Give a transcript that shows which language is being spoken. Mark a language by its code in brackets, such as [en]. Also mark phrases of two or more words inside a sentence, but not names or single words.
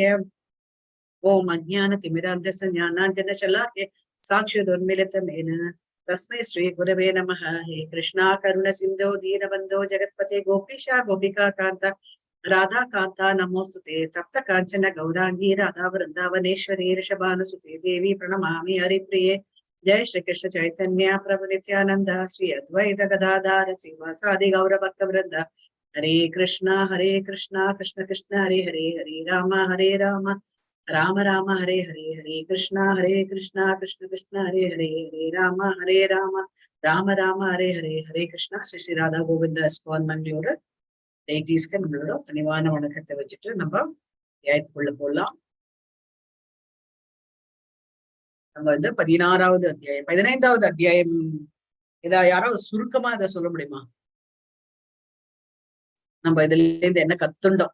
[sa] ॐ अज्ञान तिमिरान्धस्य ज्ञानाञ्जन शलाकया चक्षुरुन्मीलितं येन तस्मै श्री गुरवे नमः. हे कृष्ण करुण सिन्धो दीनबन्धो जगत्पते गोपेश गोपिका कान्त राधा कान्त नमोऽस्तु ते. तप्त काञ्चन गौराङ्गि राधे वृन्दावनेश्वरि वृषभानुसुते. देवि प्रणमामि हरिप्रिये. जय श्री कृष्ण चैतन्य प्रभु नित्यानंद श्री अद्वैत गदाधर श्रीवासादि गौर भक्त वृंद. हरे कृष्णा कृष्ण कृष्ण हरे हरे. हरे राम राम राम हरे हरे. हरे कृष्णा कृष्ण कृष्ण हरे हरे. हरे राम राम राम हरे हरे. हरे कृष्णा. [ta] श्री श्री राधा गोविंद ISKCON मंडलियोட டெய்டீஸ்க்கு நம்மளோட பணிவான வணக்கத்தை வச்சுட்டு நம்ம ஏத்துக்குள்ள போலாம். நம்ம 16வது அத்தியாயம் 15வது அத்தியாயம் யாராவது சுருக்கமா இதை சொல்ல முடியுமா? நம்ம இதுல இருந்து என்ன கத்துண்டோம்?